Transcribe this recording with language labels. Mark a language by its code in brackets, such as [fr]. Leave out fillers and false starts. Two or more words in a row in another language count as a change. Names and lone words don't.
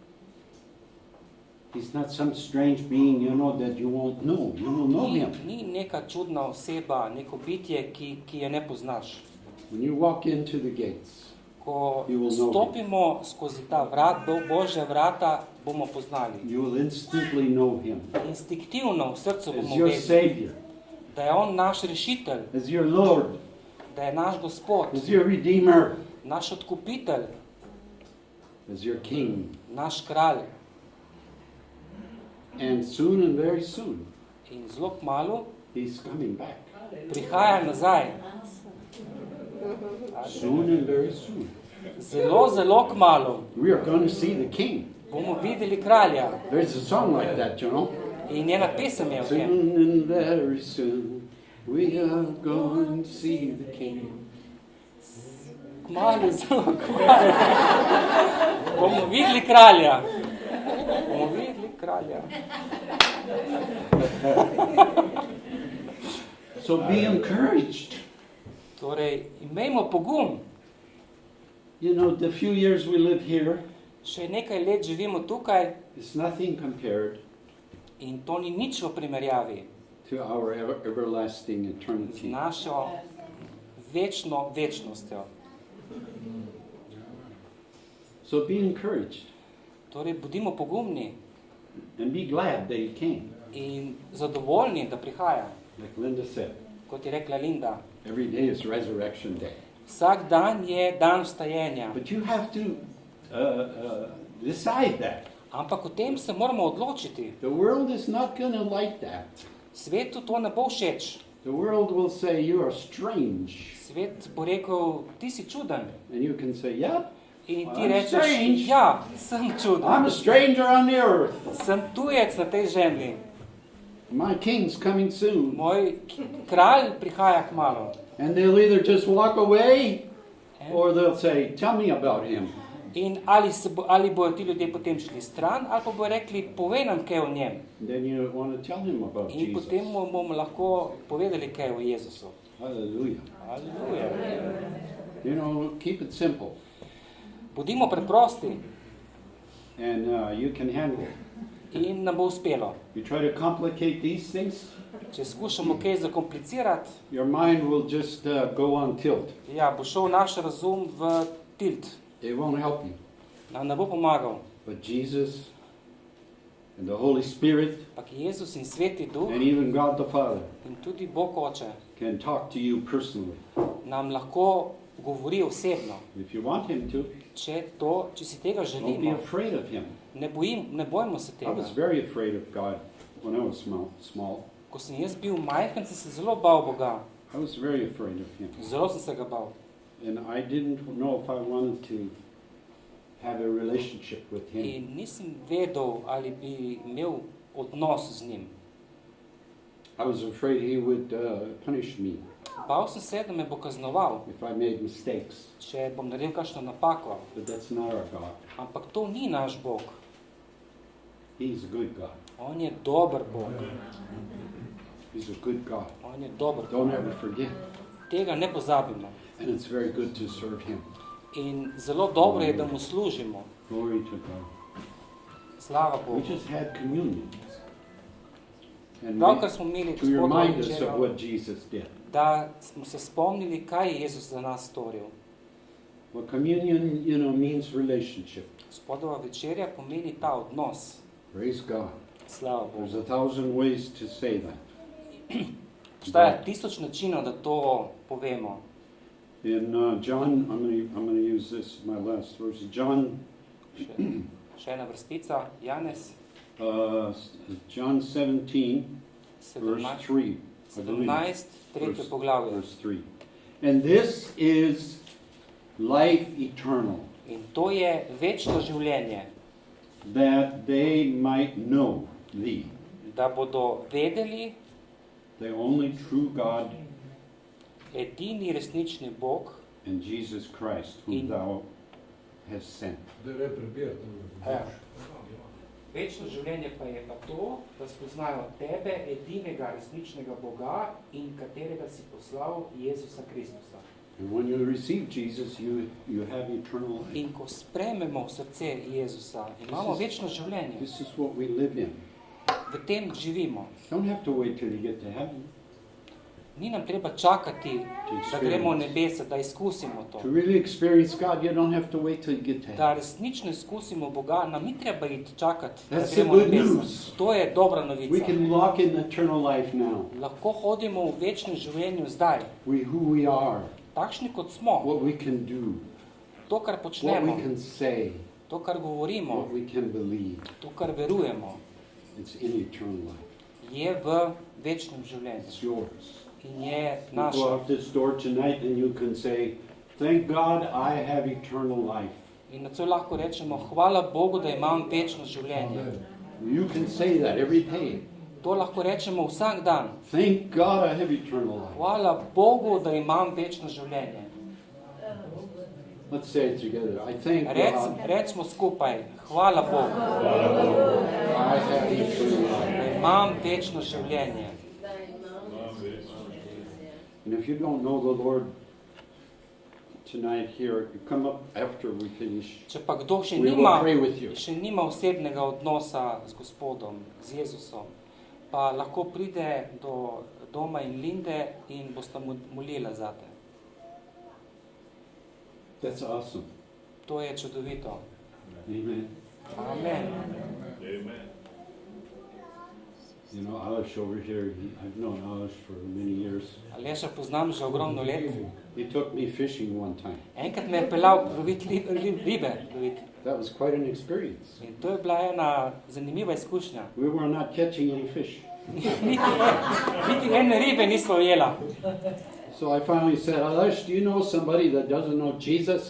[en] He's not some strange being, you know, that you won't know. You will know him. [sl] Ni neka čudna oseba, neko bitje, ki je ne poznaš. [en] When you walk into the gates, [sl] Ko [en] You will know [sl] stopimo skozi ta Božja vrata, bomo poznali. [en] you will instantly know him [sl] Instinktivno v srcu [en] as [sl] bomo [en] your [sl] vedeli, [en] Savior, [sl] da je on naš rešitelj, [en] as your Lord, [sl] da je naš Gospod, [en] as your Redeemer, [sl] naš odkupitelj, [en] as your King. [sl] naš kralj. [en] And soon and very soon, [sl] In zelo kmalu [en] he's coming back. [sl] prihaja nazaj. [en] Soon and very soon. [sl] Zelo, zelo kmalu [en] We are going to see the King. [sl] bomo videli kralja. [en] There's a song like that, you know. [sl] In ena pesem je o tem. [en] Soon and very soon, we are going to see the King. [sl] Kmalu, zelo kmalu. Bomo videli kralja. Bomo videli kralja. [en] So be encouraged. [sl] Torej, imejmo pogum. [en] You know, the few years we live here [sl] Še nekaj let živimo tukaj [en] is nothing compared [sl] in to ni nič v primerjavi [en] to to our everlasting [sl] z [en] eternity. [sl] našo večno večnostjo. [en] So be encouraged [sl] Torej, bodimo pogumni [en] and be glad that he came. [sl] in zadovoljni, da prihaja. [en] Like Linda said, [sl] Kot je rekla Linda, [en] every day is resurrection day. [sl] vsak dan je dan vstajenja. [en] But you have to decide that. [sl] Ampak o tem se moramo odločiti. [en] The world is not going to like that. [sl] Svetu to ne bo všeč. [en] The world will say you are strange. [sl] Svet bo rekel, ti si čuden. [en] And you can say, yeah, [sl] In ti [en] I'm [sl] rečeš, [en] strange. [sl] ja, sem [en] I'm [sl] čuden. [en] a stranger on the earth. [sl] Sem tujec na tej zemlji. [en] My king's coming soon. [sl] Moj kralj prihaja kmalu. [en] And they'll either just walk away or they'll say, tell me about him. [sl] In ali bojo ti ljudje potem šli stran, ali pa bojo rekli, povej nam kaj o njem. [en] And then you want to tell him about [sl] In [en] Jesus. [sl] potem mu bomo lahko povedali kaj o Jezusu. [en] Hallelujah. [sl] Aleluja. [en] You know, keep it simple. [sl] Bodimo preprosti [en] And you can handle it. [sl] in nam bo uspelo. [en] You try to complicate these things, [sl] Če skušamo kaj zakomplicirati, [en] your mind will just go on tilt. [sl] ja, bo šel naš razum v tilt. [en] It won't help you. [sl] Nam ne bo pomagal. [en] But Jesus and the Holy Spirit [sl] Ampak Jezus in Sveti Duh [en] and even God the Father [sl] in tudi Bog Oče [en] can talk to you personally. [sl] nam lahko govori osebno. [en] If you want him to, [sl] Če si tega [en] don't be [sl] želimo, [en] afraid of him. [sl] ne bojmo se [en] I [sl] tega. [en] was very afraid of God when I was small. [sl] Ko sem jaz bil majhen, sem se zelo bal Boga. [en] I was very afraid of him. [sl] Zelo sem se ga bal. [en] And I didn't know if I wanted to have a relationship with him. [sl] In nisem vedel, ali bi imel odnos z njim. [en] I was afraid he would punish me [sl] Bal sem se, da me bo kaznoval, [en] if I made mistakes. [sl] če bom naredil kakšno napako. [en] But that's not our God. [sl] Ampak to ni naš Bog. [en] He's a good God. [sl] On je dober Bog. [en] He's a good God. [sl] On je dober [en] Don't [sl] Bog. [en] ever forget. [sl] Tega ne pozabimo. [en] And it's very good to serve him. [sl] In zelo dobro je, da mu služimo. [en] Glory to God. [sl] Slava [en] We [sl] Bogu. [en] just had communion. And [sl] Pravkar smo imeli [en] to remind us of [sl] večerjo, [en] what Jesus did. [sl] da smo se spomnili, kaj je Jezus za nas storil. [en] Well, communion, you know, means relationship. [sl] Spodova večerja pomeni ta odnos. [en] Praise God. [sl] Slava [en] There's [sl] Bogu. [en] 1,000 ways to say that. [sl] Obstaja 1000 načinov, da to povemo. [en] In John, I'm going to use this my last verse. [sl] John, Še ena vrstica, Janez [en] John 17, verse 17, 3. I believe. [sl] 17 tretje poglavje. [en] Verse 3. And this is life eternal, [sl] In to je večno življenje, [en] that they might know thee, [sl] da bodo vedeli, [en] the only true God, [sl] edini resnični Bog, [en] and Jesus Christ, whom [sl] In- [en] thou hast sent. [sl] Večno življenje pa je pa to, da spoznajo tebe, edinega resničnega Boga in katerega si poslal, Jezusa Kristusa. [en] And when you receive Jesus, you have eternal life. [sl] In ko sprejmemo v srce Jezusa, imamo večno življenje. [en] This is what we live in. [sl] V tem živimo. [en] Don't have to wait till you get to heaven [sl] Ni nam treba čakati, da gremo v nebesa, da izkusimo to. [en] to really experience God. You don't have to wait till you get to [sl] Da [en] heaven. [sl] resnično izkusimo Boga, nam ni treba iti čakati, da [en] That's the [sl] gremo v [en] good [sl] nebesa. [en] news. [sl] To je dobra [en] We [sl] novica. [en] can walk in eternal life now. [sl] Lahko hodimo v večnem življenju zdaj, [en] Who we are, [sl] takšni kot smo, [en] what we can do, [sl] to, kar [en] what [sl] počnemo, [en] we can say, [sl] to, kar govorimo, [en] what we can believe. [sl] to, kar verujemo, [en] It's in eternal life. [sl] je v večnem življenju [en] It's yours. [sl] in je [en] You go [sl] naše. [en] out this door tonight and you can say, thank God I have eternal life. [sl] In nocoj lahko rečemo, hvala Bogu, da imam večno življenje. [en] You can say that every day. [sl] To lahko rečemo vsak dan. [en] Thank God I have eternal life. [sl] Hvala Bogu, da imam večno življenje. [en] Let's say it together. I thank God [sl] Recimo skupaj, hvala Bogu, [en] I have eternal life. [sl] da imam večno življenje. [en] And if you don't know the Lord tonight here, you come up after we finish. [sl] Če pa kdo še [en] We will [sl] nima, [en] pray with you. [sl] še nima osebnega odnosa z Gospodom, z Jezusom, pa lahko pride do doma in Linde in bosta molila zate. [en] That's awesome. [sl] To je čudovito. [en] Amen. [sl] Amen. [en] You know, Alish over here, I've known Alish for many years. [sl] Aleša poznam že ogromno let. [en] He took me fishing one time. [sl] Enkrat me je peljal lovit ribe. [en] That was quite an experience. [sl] In to je bila ena zanimiva izkušnja. [en] We were not catching any fish. [sl] Niti ene ribe nismo ujela. [en] So I finally said, Alish, do you know somebody that doesn't know Jesus?